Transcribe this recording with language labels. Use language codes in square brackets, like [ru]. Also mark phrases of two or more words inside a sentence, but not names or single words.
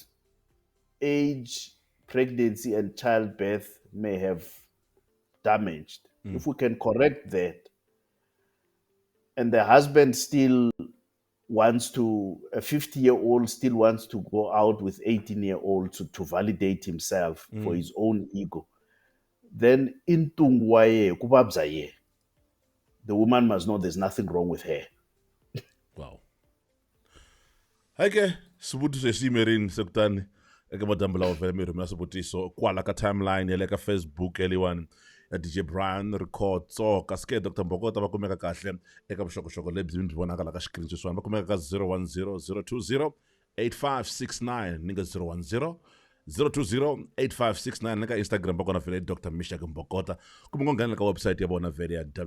[en] age pregnancy and childbirth may have damaged, if we can correct that, and the husband still wants to, a 50-year-old still wants to go out with 18-year-olds to validate himself for his own ego, then [ts] intungwa ye kubabza ye. [en] The woman must know there's nothing wrong with her. Wow. [ts] Haike swivutiso hi siyimerini se kutani eka madambu lawa vhele mi rhumela swivutiso kwala ka timeline ya le ka Facebook ya leyiwani ya DJ Brian Rikhotso kasi ke Dr Mbokota va kumeka kahle eka vuxokoxoko lebyi mi byi vonaka la ka xikirini sweswiwani va kumeka ka 010 020 8569 ni nga 010 020 8569 ni ka Instagram va kona vhele Dr Mishak Mbokota kumbe ngo nghena ka website ya vona vhele ya